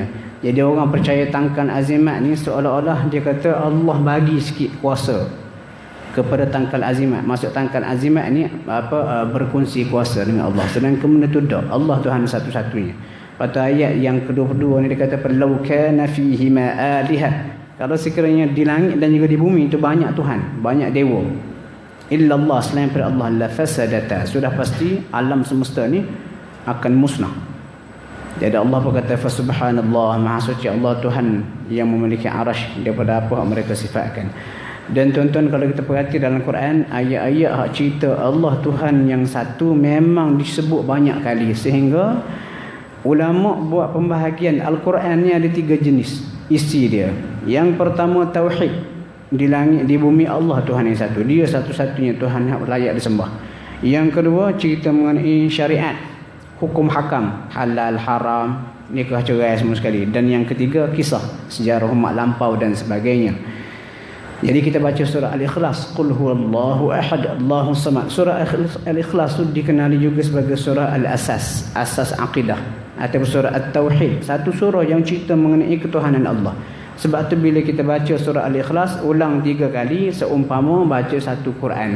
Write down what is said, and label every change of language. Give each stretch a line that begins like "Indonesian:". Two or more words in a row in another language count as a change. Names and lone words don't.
Malay: Jadi orang percaya tangkal, azimat ni seolah-olah dia kata Allah bagi sikit kuasa kepada tangkal azimat. Maksud tangkal azimat ni berkongsi kuasa dengan Allah. Sedangkan benda tu tak. Allah Tuhan satu-satunya. Pada ayat yang ke-22 ni dia kata
Arabic: لو كان فيه ما آلهة.
Malay: Kalau sekiranya di langit dan juga di bumi itu banyak Tuhan, banyak dewa,
Arabic: إلا الله,
Malay: selain daripada Allah,
Arabic: لفسدتا,
Malay: sudah pasti alam semesta ni akan musnah. Jadi Allah berkata
Arabic: فسبحان الله,
Malay: maha suci Allah Tuhan yang memiliki arasy daripada apa yang mereka sifatkan. Dan tuan-tuan, kalau kita perhati dalam Quran, ayat-ayat hak cerita Allah Tuhan yang satu memang disebut banyak kali, sehingga ulama buat pembahagian Al-Quran ni ada 3 jenis isi dia. Yang pertama tauhid, di langit di bumi Allah Tuhan yang satu, dia satu-satunya Tuhan yang layak disembah. Yang kedua cerita mengenai syariat, hukum hakam, halal haram, nikah cerai semua sekali. Dan yang ketiga kisah sejarah umat lampau dan sebagainya. Jadi kita baca surah Al-Ikhlas,
Arabic: قل هو الله أحد الله الصمد.
Malay: Surah Al-Ikhlas tu dikenali juga sebagai surah Al-Asas, asas akidah, atau surah At-Tauhid, satu surah yang cerita mengenai ketuhanan Allah. Sebab tu bila kita baca surah Al-Ikhlas ulang 3 kali seumpama baca satu Quran.